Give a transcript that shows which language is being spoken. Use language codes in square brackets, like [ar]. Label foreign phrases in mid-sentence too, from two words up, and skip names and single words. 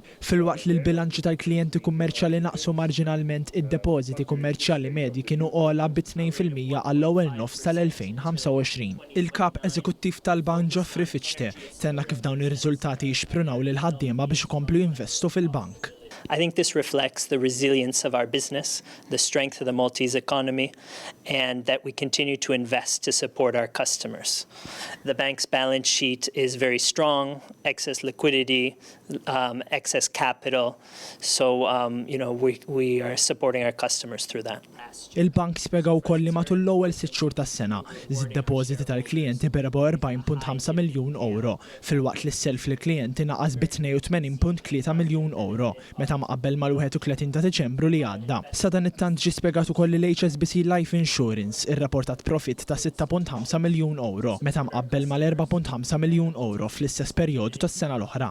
[mt] Filwaqt li l-bilanċi tal-klijenti kummerċjali naqsu marġinalment, id-depożiti kummerċjali medji kienu ogħla bi 2% għall-ewwel nofs tal-2025. Il-kap eżekuttiv tal-bank Profitt tenna kif dawn ir-riżultati jixprunaw lil ħaddiema biex ikomplu jinvestu fil-bank. [en] I think this reflects the resilience of our business, the strength of the Maltese economy, and that we continue to invest to support our customers. The bank's balance sheet is very strong, excess liquidity, excess capital, so we are supporting our customers through that. [mt] Il-bank spjega wkoll li matul l-ewwel 6 xhur tas-sena żid depożiti tal-klijenti bi 44.5 miljun euro, filwaqt li s-self li klijenti naqas bi 82.3 miljun euro meta mqabbel mal-31 ta' Diċembru li għadda. Sa dan it-tant ġie spjegat ukoll li l-HSBC Life Insurance irrapportat profitt ta' 6.5 miljun euro meta mqabbel mal-4.5 miljun euro fl-istess perjodu tas-sena l-oħra.